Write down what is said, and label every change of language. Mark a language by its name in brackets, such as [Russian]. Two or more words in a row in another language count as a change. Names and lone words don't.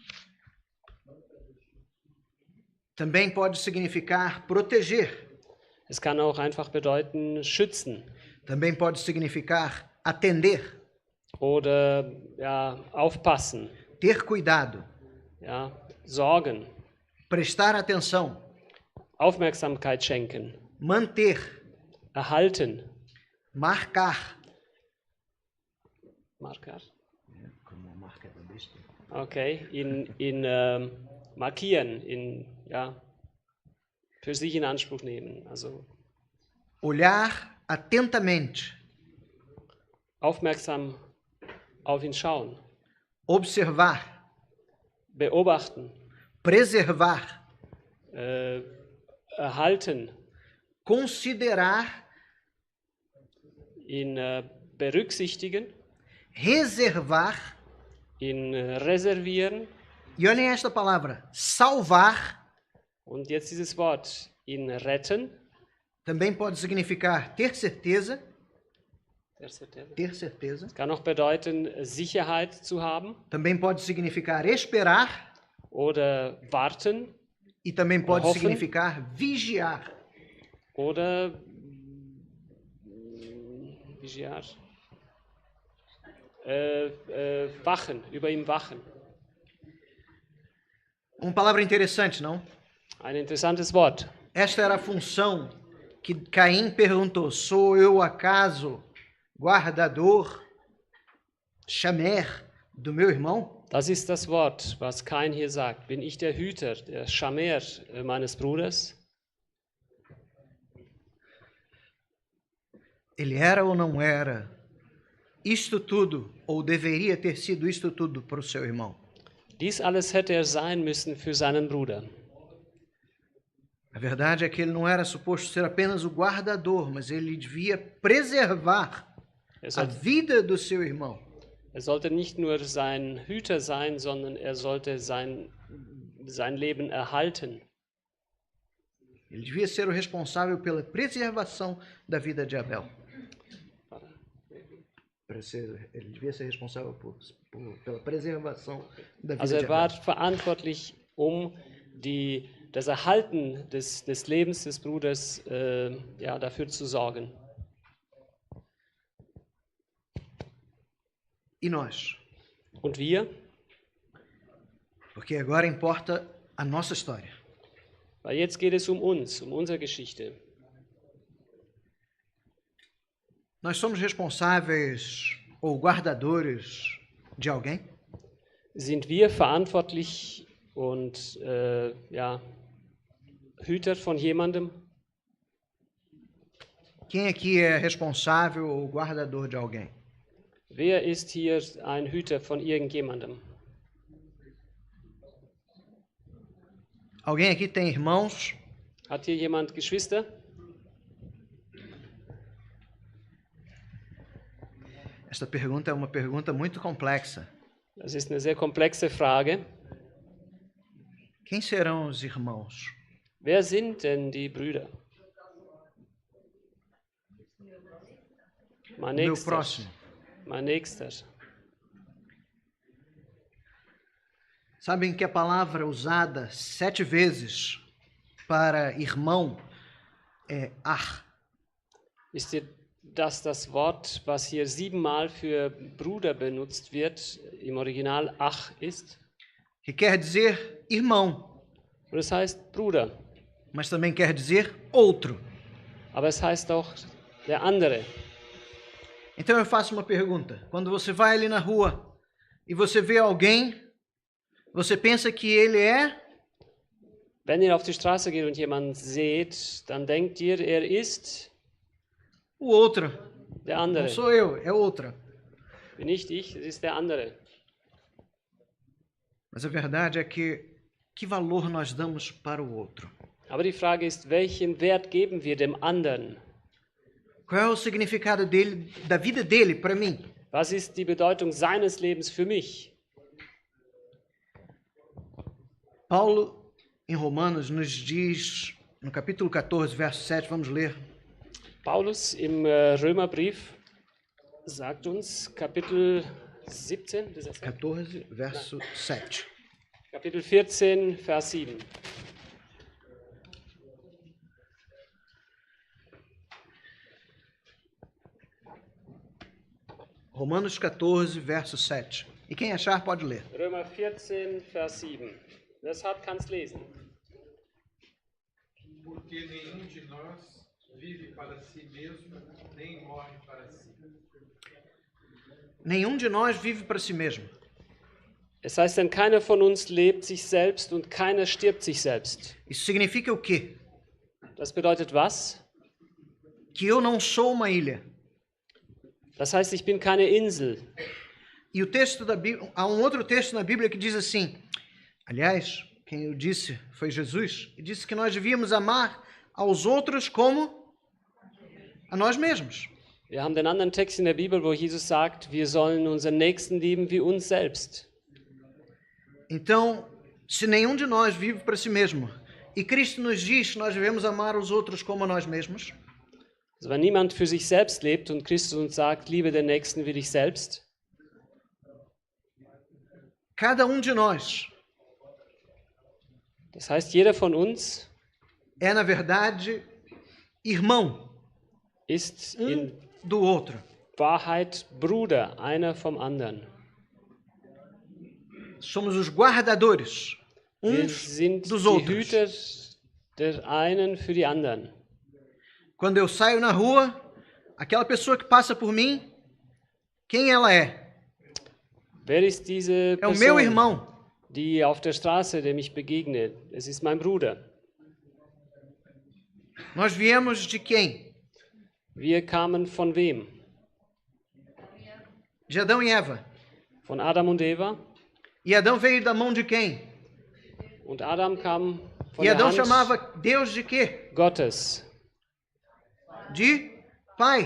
[Portuguese] Também pode significar proteger. [German] Es kann auch einfach bedeuten schützen. [Portuguese] Também pode significar atender. [German] Oder ja, aufpassen. [Portuguese] Ter cuidado. [German] Ja, sorgen. [Portuguese] Prestar atenção. [German] Aufmerksamkeit schenken. [Portuguese] Manter. [German] Erhalten. [Portuguese] Marcar. Marcar? Como marca da besta. [German] Okay, markieren, für sich in Anspruch nehmen. Also [Portuguese] olhar atentamente. [German] Aufmerksam auf ihn schauen. [Portuguese] Observar. [German] Beobachten. [Portuguese] Preservar. [German] Erhalten. [Portuguese] Considerar. [German] Ihn berücksichtigen. [Portuguese] Reservar. [German] Ihn reservieren. [Portuguese] E olhem esta palavra, salvar. [German] Und jetzt dieses Wort, ihn retten. [Portuguese] Também pode significar ter certeza. Ter certeza. [German] Kann auch bedeuten, Sicherheit zu haben. [Portuguese] Também pode significar esperar. [German] Oder warten. [Portuguese] E também pode significar vigiar. [German] Oder vigiar. Wachen, über ihm wachen. [Portuguese] Uma palavra interessante, não? [German] Ein interessantes Wort. [Portuguese] Esta era a função que Caim perguntou: sou eu acaso guardador, chamer do meu irmão? [German] Das ist das Wort, was Kain hier sagt. Bin ich der Hüter, der Chamer meines Bruders? [Portuguese] Ele era ou não era isto tudo, ou deveria ter sido isto tudo para o seu irmão? [German] Dies alles hätte sein müssen für seinen Bruder. [Portuguese] A verdade é que ele não era suposto ser apenas o guardador, mas ele devia preservar a vida do seu irmão. [German] Sollte nicht nur sein Hüter sein, sondern sollte sein Leben erhalten. [Portuguese] Ele devia ser o responsável pela preservação da vida de Abel. Ele devia ser responsável pela preservação da vida de Abel. [German] War verantwortlich, das Erhalten des Lebens des Bruders dafür zu sorgen. [Portuguese] E nós? [German] Und wir? [Portuguese] Porque agora importa a nossa história. [German] Weil jetzt geht es uns, unsere Geschichte. [Portuguese] Nós somos responsáveis ou guardadores de alguém? [German] Sind wir verantwortlich und Hüter von jemandem? [Portuguese] Quem aqui é responsável ou guardador de alguém? [German] Wer ist hier ein Hüter von irgendjemandem? [Portuguese] Alguém aqui tem irmãos? [German] Hat hier jemand Geschwister? [Portuguese] Esta pergunta é uma pergunta muito complexa. [German] Das ist eine sehr komplexe Frage. [Portuguese] Quem serão os irmãos? [German] Wer sind denn die Brüder? [Portuguese] Meu próximo. [German] Mein Nächster. [Portuguese] Sabem que a palavra usada 7 vezes para irmão é ar. [German] Wisst ihr, dass das Wort, was hier 7-mal für Bruder benutzt wird, im Original Ach ist? [Portuguese] Que quer dizer irmão. [German] Und es heißt Bruder. [Portuguese] Mas também quer dizer outro. [German] Aber es heißt auch der andere. [Portuguese] Então eu faço uma pergunta. Quando você vai ali na rua e você vê alguém, você pensa que ele é? [German] Wenn ihr auf die Straße geht und jemanden seht, dann denkt ihr, ist [Portuguese] o outro. [German] Der andere. [Portuguese] Não sou eu, é outra. [German] Bin nicht ich, es ist der andere. [Portuguese] Mas a verdade é que valor nós damos para o outro? [German] Aber die Frage ist, welchen Wert geben wir dem anderen? [Portuguese] Qual é o significado dele, da vida dele para mim? [German] Was ist die Bedeutung seines Lebens für mich? [Portuguese] Paulo, em Romanos, nos diz, no capítulo 14, verso 7, vamos ler. [German] Paulus im Römerbrief sagt uns, Kapitel 17, [Portuguese] 14, verso 7. [German] Kapitel 14, Vers 7. [Portuguese] Romanos 14, verso 7. E quem achar pode ler. [German] Römer 14, Vers 7. Wer es hat, kann es lesen. [Portuguese] Porque nenhum de nós vive para si mesmo, nem morre para si. Nenhum de nós vive para si mesmo. [German] Es heißt denn, keiner von uns lebt sich selbst und keiner stirbt sich selbst. [Portuguese] Isso significa o quê? [German] Das bedeutet was? [Portuguese] Que eu não sou uma ilha. [German] Das heißt, ich bin keine Insel. [Portuguese] E o texto da Bíblia, há um outro texto na Bíblia que diz assim, aliás, quem eu disse foi Jesus, e disse que nós devíamos amar aos outros como a nós mesmos. [German] Wir haben den anderen Text in der Bibel, wo Jesus sagt, wir sollen unseren Nächsten lieben wie uns selbst. [Portuguese] Então, se nenhum de nós vive para si mesmo, e Cristo nos diz que nós devemos amar os outros como a nós mesmos, [German] Also wenn niemand für sich selbst lebt und Christus uns sagt, liebe den Nächsten wie dich selbst, [Portuguese] cada de nós [German] das heißt, jeder von uns [Portuguese] é, na verdade, irmão [German] ist in [Portuguese] do outro. [German] Wahrheit Bruder, einer vom anderen. [Portuguese] Somos os guardadores [German] Wir uns sind [Portuguese] dos [German] die [Portuguese] outros. [German] Hüter der einen für die anderen. [Portuguese] Quando eu saio na rua, aquela pessoa que passa por mim, quem ela é? [German] Wer ist diese [Portuguese] É o meu [German] Person, [Portuguese] irmão. [German] die auf der Straße, der mich begegnet? Es ist mein Bruder. [Portuguese] Nós viemos de quem? [German] Wir kamen von wem? [Portuguese] De Adão e Eva. [German] Von Adam und Eva. [Portuguese] E Adão veio da mão de quem? [German] Und Adam kam von [Portuguese] E [German] der [Portuguese] Adão [German] Hand [Portuguese] chamava Deus de quê? [German] Gottes. [Portuguese] De Pai.